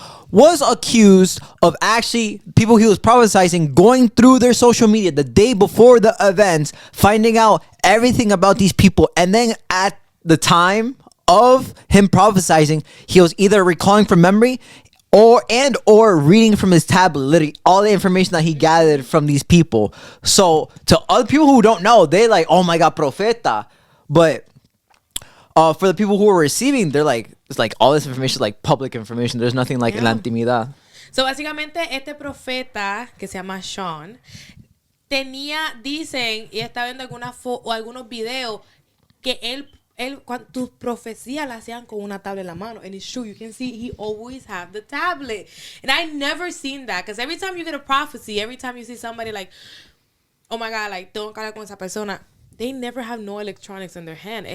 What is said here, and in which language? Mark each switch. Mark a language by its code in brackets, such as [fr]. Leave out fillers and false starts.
[en] was accused of actually people he was prophesying going through their social media the day before the events, finding out everything about these people, and then at the time of him prophesying, he was either recalling from memory or reading from his tablet, literally all the information that he gathered from these people. So to other people who don't know, they like, oh my God, profeta. But for the people who are receiving, they're like, it's like all this information is like public information. There's nothing like en la intimidad. [es] So básicamente este profeta que se llama Shawn dicen, y está viendo algunos videos que él tus profecías las hacían con una tablet en la mano. [en] And it's true, you can see he always have the tablet. And I never seen that, because every time you get a prophecy, every time you see somebody like, oh my God, like, [es] tengo que hablar con esa persona, [en] they never have no electronics in their hand.